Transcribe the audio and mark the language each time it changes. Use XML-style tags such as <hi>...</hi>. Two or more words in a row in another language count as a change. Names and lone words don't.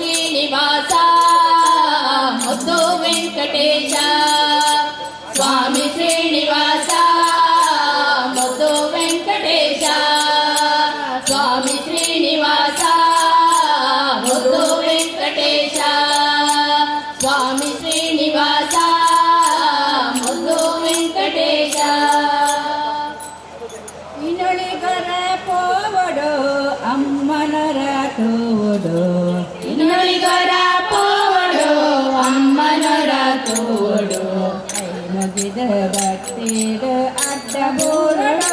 <kn>ಶ್ರೀನಿವಾಸ ಮುದ್ದು ವೆಂಕಟೇಶ ಸ್ವಾಮಿ ಶ್ರೀನಿವಾಸ ಮುದ್ದು ವೆಂಕಟೇಶ ಸ್ವಾಮಿ ಶ್ರೀನಿವಾಸ ಮುದ್ದು ವೆಂಕಟೇಶ ಸ್ವಾಮಿ ಶ್ರೀನಿವಾಸ ಮುದ್ದು ವೆಂಕಟೇಶ</kn> <tcy>ಇನ್ನೊಳಿಗರ ಪೋವಡು ಅಮ್ಮನರ ತೋಡು ಇನ್ನೊಳಿಗರ ಪೋವಡು ಅಮ್ಮನರ ತೋಡು ಕೈ ಮುಗಿದ ಭಕ್ತಿದ ಅಡ್ಡ ಬೋರಡು</tcy>